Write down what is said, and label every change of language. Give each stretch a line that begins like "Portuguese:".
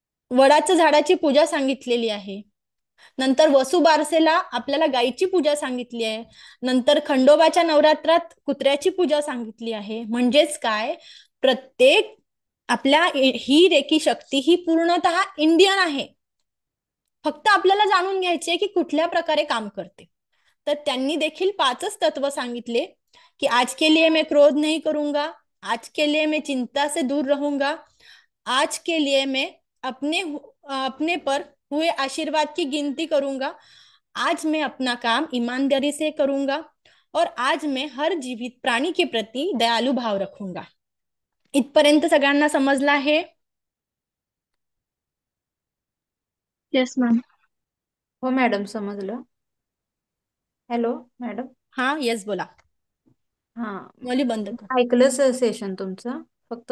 Marathi: वडाच्या झाडाची पूजा सांगितलेली आहे. नंतर वसुबारसेला आपल्याला गायीची पूजा सांगितली आहे. नंतर खंडोबाच्या नवरात्रात कुत्र्याची पूजा सांगितली आहे. म्हणजेच काय, प्रत्येक आपल्या ही रेकी शक्ती ही पूर्णतः इंडियन आहे. फक्त आपल्याला जाणून घ्यायची आहे की कुठल्या प्रकारे काम करते. तर त्यांनी देखील 5च तत्व सांगितले की
Hindi: आज के लिए मैं क्रोध नहीं करूंगा, आज के लिए मैं चिंता से दूर रहूंगा, आज के लिए मैं अपने पर हुए आशीर्वाद की गिनती करूंगा, आज मैं अपना काम ईमानदारी से करूंगा और आज मैं हर जीवित प्राणी के प्रति दयालु भाव रखूंगा.
Marathi: इथपर्यंत सगळ्यांना समजलं आहे?
English: Yes ma'am.
Marathi: हो मॅडम, समजलं. Hello madam. हा, येस, बोला. हा, मुली बंद कर. ऐकलं सेशन तुमचं. फक्त